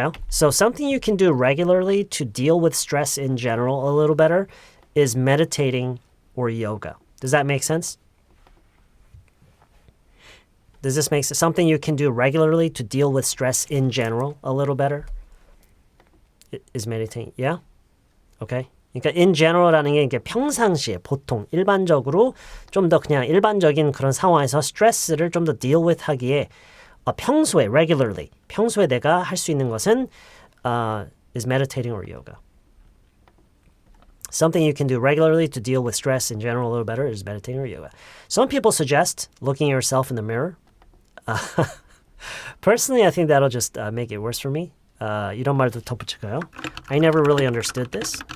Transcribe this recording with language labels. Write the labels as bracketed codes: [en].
[en] So something you can do regularly to deal with stress in general a little better is meditating or yoga. Does that make sense? Does this make sense? Something you can do regularly to deal with stress in general a little better is meditating. Yeah? Okay. [ko] 그러니까 in general라는 게 이게 평상시에 보통 일반적으로 좀 더 그냥 일반적인 그런 상황에서 스트레스를 좀 더 deal with 하기에 평소에 regularly 평소에 내가 할 수 있는 것은 [en] is meditating or yoga. Something you can do regularly to deal with stress in general a little better is meditating or yoga. Some people suggest looking at yourself in the mirror. Personally, I think that'll just make it worse for me. [ko] 이런 말도 덧붙일까요? [en] I never really understood this.